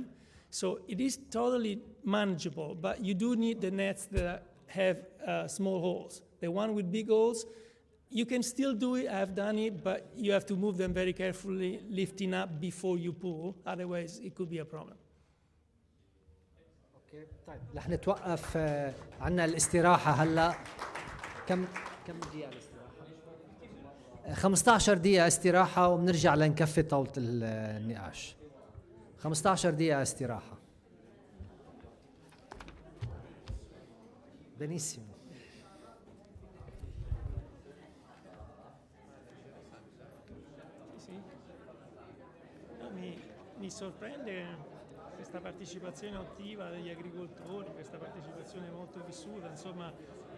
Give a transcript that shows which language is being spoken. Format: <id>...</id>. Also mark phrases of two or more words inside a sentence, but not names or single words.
<en>So it is totally manageable, but you do need the nets that have small holes. The one with big holes, you can still do it, I've done it, but you have to move them very carefully, lifting up before you pull, otherwise it could be a problem.</en> <ar>طيب رح نتوقف عنا الاستراحة هلا. كم دقيقة الاستراحة؟ 15 دقيقة استراحة وبنرجع لنكفي طاولة النقاش. 15 دقيقة استراحة.</ar> <it>Benissimo. Sì. No, mi sorprende questa partecipazione attiva degli agricoltori, questa partecipazione molto vissuta, insomma.</it>